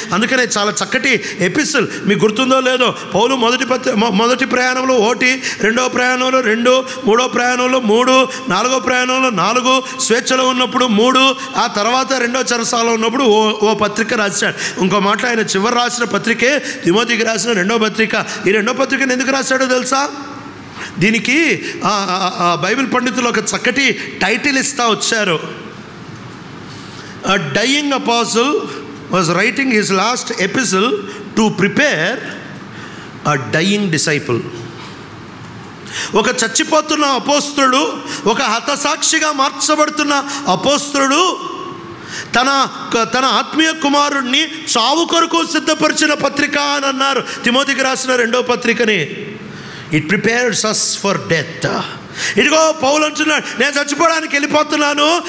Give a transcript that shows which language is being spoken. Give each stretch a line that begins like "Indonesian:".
Telugu: అందుకనే చాలా చక్కటి ఎపిసిల్, మీకు గుర్తుందో లేదో, పౌలు మొదటి ప్రయాణంలో 1, రెండవ ప్రయాణంలో 2, మూడో ప్రయాణంలో 3, నాలుగో ప్రయాణంలో 4, స్వేచ్ఛలో ఉన్నప్పుడు 3, ఆ తర్వాత రెండో చెరసాలలో ఉన్నప్పుడు ఓ పత్రిక రాశాడు. ఇంకో మాట, ఆయన చివరి రాసిన పత్రికే తిమోతికి రాసిన రెండో పత్రిక. ఈ రెండో పత్రికను ఎందుకు రాశాడో తెలుసా? దీనికి బైబిల్ పండితులు ఒక చక్కటి టైటిల్ ఇస్తా వచ్చారు.
English: A dying apostle was writing his last epistle to prepare a dying disciple.
Telugu: ఒక చచ్చిపోతున్న అపోస్తలుడు, ఒక హతసాక్షిగా మార్చబడుతున్న అపోస్తలుడు తన ఆత్మీయ కుమారుణ్ణి చావు కొరకు సిద్ధపరిచిన పత్రిక అని అన్నారు తిమోతికి రాసిన రెండో పత్రికని.
English: It prepares us for death.
Telugu: ఇదిగో పౌలు అంటున్నాడు, నేను చచ్చిపోవడానికి వెళ్ళిపోతున్నాను.